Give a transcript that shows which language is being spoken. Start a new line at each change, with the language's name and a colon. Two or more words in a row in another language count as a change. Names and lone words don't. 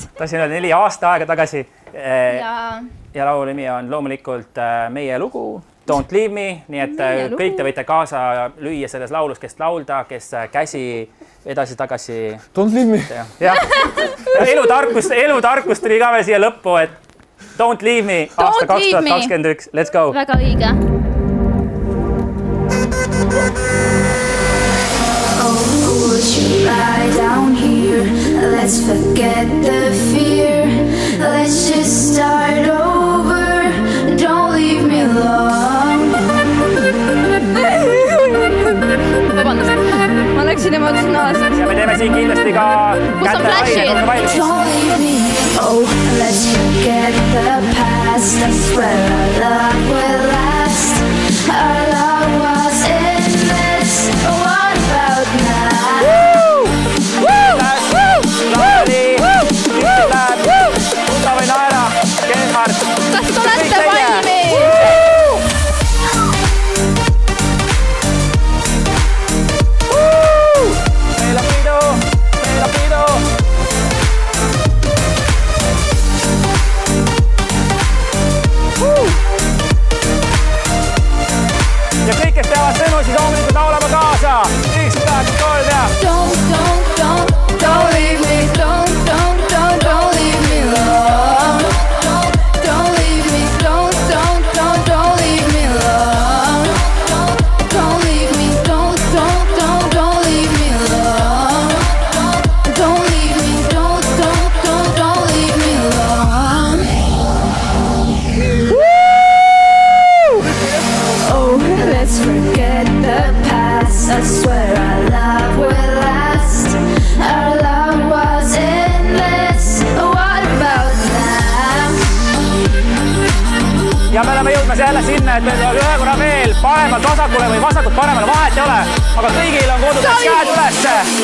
Estonian: Tahtsin öelda 4 aasta aega tagasi. Ja laulu nimi on loomulikult meie lugu, Don't Leave Me, nii et kõik te võite kaasa lüüa selles laulus, kes laulda, kes käsi edasi-tagasi. Don't Leave Me. Elutarkus tuli ka veel siia lõppu, et Don't Leave Me aasta 2021.
English: Let's go.
Estonian: Väga õige.
English: Would you lie down here? Let's forget the fear. Let's just start over. Don't leave me alone.
Estonian: Vabandust, ma läksin emotsionaalseks. Ja me teeme siin kindlasti ka kätte valmis.
English: Don't leave me. Oh, let's forget the past. I swear our love will last. Our love was endless. What about now?
Estonian: Kuta või naera, Genhard. Kas te olete valmis? Meila pidu. Ja kõik, kes teavad sõnu, siis loomulikult laulame kaasa. 1, 2, 3 ja...
English: Don't leave me, don't leave me alone. Don't leave me, don't leave me alone. Don't leave me, don't leave me alone. Don't leave me, don't leave me alone. Oh, let's forget the past. I swear our love will last. Our love was endless. What about now?
Estonian: Ja me oleme jõudmas jälle sinna, et meil ühe korra veel paremalt vasakule või vasakult paremale vahet ei ole, aga kõigil on kodus käed ülesse.